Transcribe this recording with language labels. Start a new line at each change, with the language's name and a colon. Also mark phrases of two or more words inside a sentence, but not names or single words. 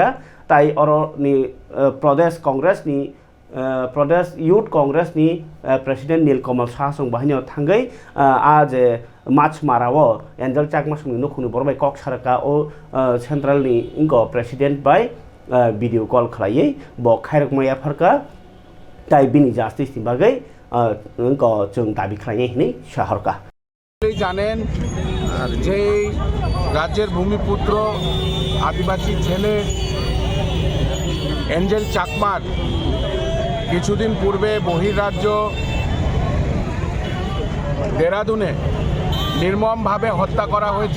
Kok Borok: ताई अरनि प्रदेश कांग्रेसनि प्रदेश यूथ कांग्रेसनि प्रेसिडेंट नीलकमल साहासं बहायनो थांगै आज मार्च माराव एंजेल चाकमा संनि नखुनि बरबाय कक सारका ओ सेंट्रलनि इंको प्रेसिडेंट बाय
English: video call
Kok Borok: खालायै ब खायरकमाया फरका ताई बिनि जास्टिसनि बागै इंको जों दाबि खालायै हिनै शहरका
Bangla: জানেন যে রাজ্যের ভূমিপুত্র আদিবাসী ছেলে এঞ্জেল চাকমার কিছুদিন পূর্বে বহির্রাজ্য দেরাদুনে নির্মমভাবে হত্যা করা হয়েছে।